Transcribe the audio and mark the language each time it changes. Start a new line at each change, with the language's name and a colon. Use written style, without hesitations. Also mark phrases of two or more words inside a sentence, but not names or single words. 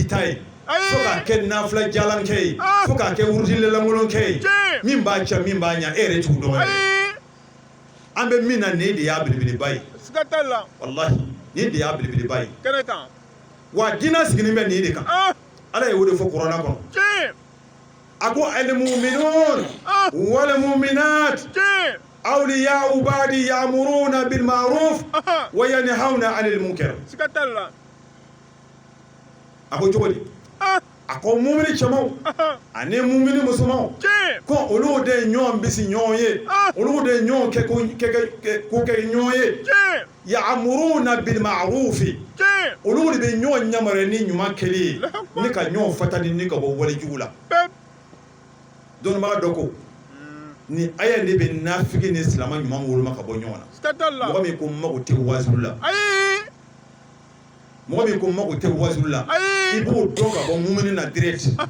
Bambara: ta ye fo k'a kɛ nafila jalan kɛ ye fo k'a kɛ wurudilankolon kɛ ye min b'a cɛ min b'a ɲɛ e yɛrɛ t'u dɔn yɛrɛ an bɛ min na nin de y'a belebeleba ye walahi nin de y'a belebeleba ye wa jinɛ sigilen bɛ nin de kan ala ye o de fɔ kuranɛ kɔnɔ a ko
Arabic: المؤمنون والمؤمنات أولياء بعض يأمرون بالمعروف وينهون عن المنكر
Bambara: a ko cogo di a ko mumini cɛmanw ani mumini musomanw ko olu de ye ɲɔgɔn bisi ɲɔgɔn ye olu de ye ɲɔgɔn ko kɛ ɲɔgɔn ye
Arabic: يأمرون بالمعروف
Bambara: olu de bɛ ɲɔgɔn yamaruya ni ɲuman kɛli ye ni ka ɲɔgɔn fatani ni ka bɔ walejugu la dɔnnibaga dɔ ko ni aya de bɛ nafiki ni silama ɲuman woloma ka bɔ ɲɔgɔn na mɔgɔ min ko mago tɛ wazulu la mɔgɔ min ko mago tɛ wazulu la i b'o dɔn ka bɔ mumini na direct